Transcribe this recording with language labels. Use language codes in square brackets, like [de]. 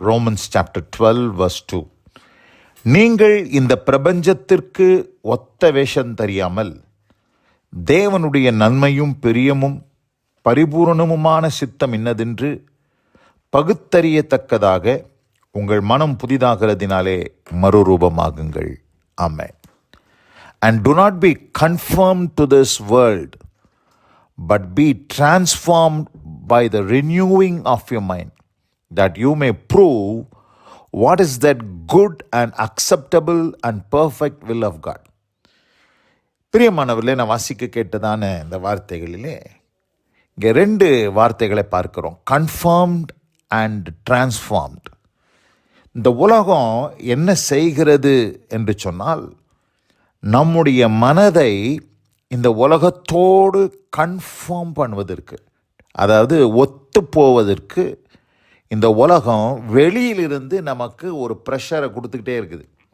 [ta] Romans chapter 12 verse 2. நீங்கள் இந்த பிரபஞ்சத்திற்கு ஒத்த வேஷம் தெரியாமல் தேவனுடைய நன்மையும் பிரியமும் பரிபூரணமுமான சித்தம் இன்னதென்று பகுத்தறியத்தக்கதாக உங்கள் மனம் புதிதாகிறதினாலே மறுரூபமாகுங்கள். ஆமென். [en] And do not be conformed to this world, but be transformed by the renewing of your mind, that you may prove what is that good and acceptable and perfect will of God. [ta] பிரியமானவர்களே, நான் வாசிக்க கேட்டதான இந்த வார்த்தைகளிலே இங்கே 2 வார்த்தைகளை பார்க்கிறோம். [en] Conformed and transformed. [ta] இந்த உலகம் என்ன செய்கிறது என்று சொன்னால், நம்முடைய மனதை இந்த உலகத்தோடு கன்ஃபார்ம் பண்ணுவதற்கு, அதாவது ஒத்து போவதற்கு இந்த உலகம் வெளியிலிருந்து நமக்கு ஒரு ப்ரெஷரை கொடுத்துக்கிட்டே இருக்குது.